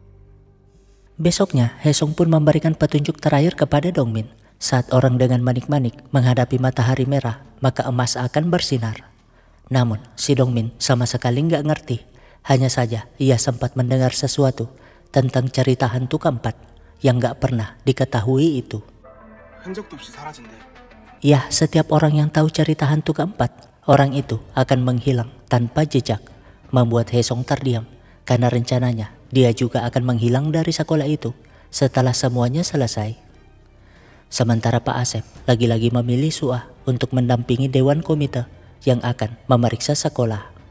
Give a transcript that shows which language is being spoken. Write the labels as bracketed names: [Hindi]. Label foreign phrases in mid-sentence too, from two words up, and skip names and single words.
[Indonesian] Besoknya Haesung pun memberikan petunjuk terakhir kepada Dongmin. Saat orang dengan manik-manik menghadapi matahari merah, maka emas akan bersinar. Namun si Dongmin sama sekali nggak ngerti. Hanya saja ia sempat mendengar sesuatu tentang cerita hantu keempat yang nggak pernah diketahui itu. [Korean] 흔적도 없이 사라진대. [Indonesian] Ya, setiap orang yang tahu cerita hantu keempat, orang itu akan menghilang tanpa jejak. Membuat Haesung terdiam karena rencananya dia juga akan menghilang dari sekolah itu setelah semuanya selesai. Sementara Pak Asep lagi-lagi memilih Suah untuk mendampingi Dewan Komite yang akan memeriksa sekolah.